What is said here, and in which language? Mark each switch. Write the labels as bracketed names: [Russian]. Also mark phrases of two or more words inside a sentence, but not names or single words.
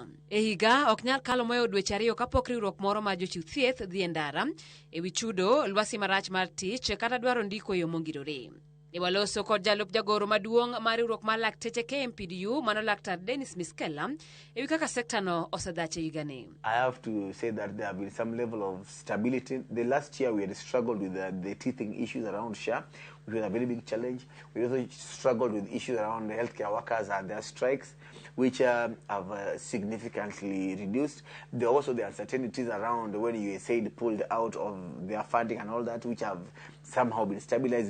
[Luo (Kenya and Tanzania)] E higa ok nyal kalo moyo dweche ariyo kapok riwruok moro mar jochiw thieth dhi e ndara e wi chudo, lwasi marach mar tich kata dwaro ndiko e yo mongirore. Ne waloso kod jalup jagoro maduong' mar riwruok mar lakteche KMPDU mano Laktar Dennis Miskela e wi kaka sekta no osedache higani. [English] I have to say that there have been some level of stability. The last year we had struggled with the teething issues around SHA, which was a very big challenge. We also struggled with issues around the healthcare workers and their strikes, which have significantly reduced. There are also the uncertainties around when USAID pulled out of their funding and all that, which have somehow been stabilized.